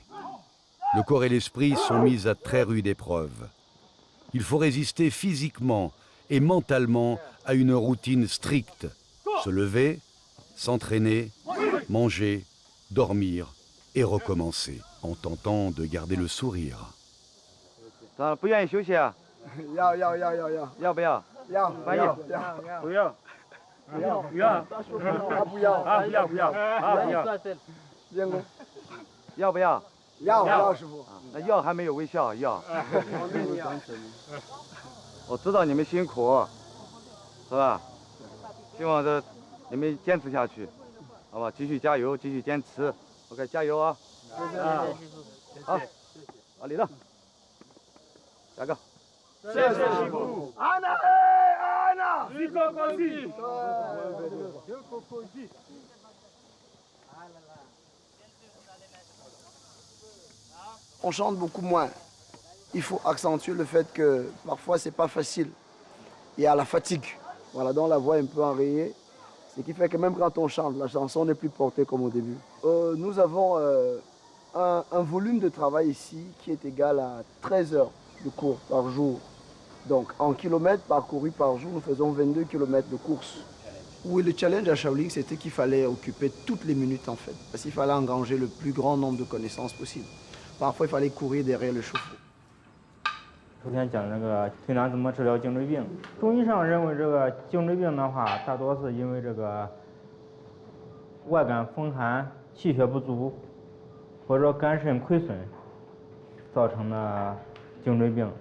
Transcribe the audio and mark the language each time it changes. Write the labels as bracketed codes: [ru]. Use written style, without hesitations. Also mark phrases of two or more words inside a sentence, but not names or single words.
[fr] Le corps et l'esprit sont mis à très rude épreuve. Il faut résister physiquement et mentalement à une routine stricte. Se lever, s'entraîner, manger, dormir et recommencer, en tentant de garder le sourire. [zh] 不愿意休息啊？要不要？不要。要不要？要，师傅。那要还没有微笑，要。我知道你们辛苦，是吧？希望你们坚持下去，好吧？继续加油，继续坚持。OK， 加油啊！好，好，李乐，下个。谢谢师傅。安娜，安娜，你高高兴。 [fr] On chante beaucoup moins. Il faut accentuer le fait que parfois c'est pas facile. Il y a la fatigue. Voilà, donc la voix est un peu enrayée. Ce qui fait que même quand on chante, la chanson n'est plus portée comme au début. Nous avons un volume de travail ici qui est égal à 13 heures de cours par jour. Donc en kilomètres parcourus par jour, nous faisons 22 kilomètres de course. Oui, le challenge à Shaolin, c'était qu'il fallait occuper toutes les minutes en fait. Parce qu'il fallait engranger le plus grand nombre de connaissances possible. Parfois, il fallait courir derrière le chauffe-eau. [zh] 昨天讲这个推拿怎么治疗颈椎病，中医上认为这个颈椎病的话，大多是因为这个外感风寒、气血不足，或者肝肾亏损造成的颈椎病。